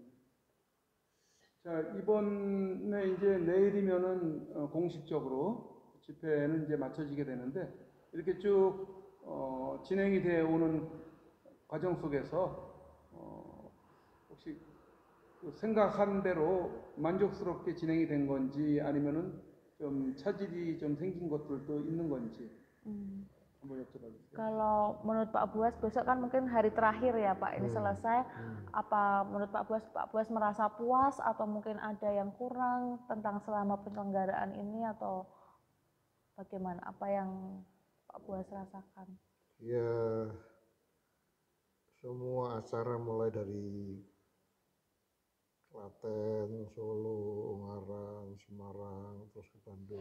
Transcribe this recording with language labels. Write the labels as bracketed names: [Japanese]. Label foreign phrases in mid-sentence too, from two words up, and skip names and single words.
[Korean] 자, 이번에 이제 내일이면은 공식적으로 집회는 이제 마쳐지게 되는데 이렇게 쭉 진행이 되어 오는 과정 속에서 혹시 생각한 대로 만족스럽게 진행이 된 건지 아니면은 좀 차질이 좀 생긴 것들도 있는 건지 한번 여쭤봐주세요. [Indonesian] Kalau menurut Pak Buas besok kan mungkin hari terakhir ya Pak ini selesai. Apa menurut Pak Buas merasa puas atau mungkin ada yang kurang tentang selama penyelenggaraan ini atau bagaimana? Apa yang Pak Buas rasakan? Ya semua acara mulai dari Klaten, Solo, Ungaran, Semarang, terus ke Bandung.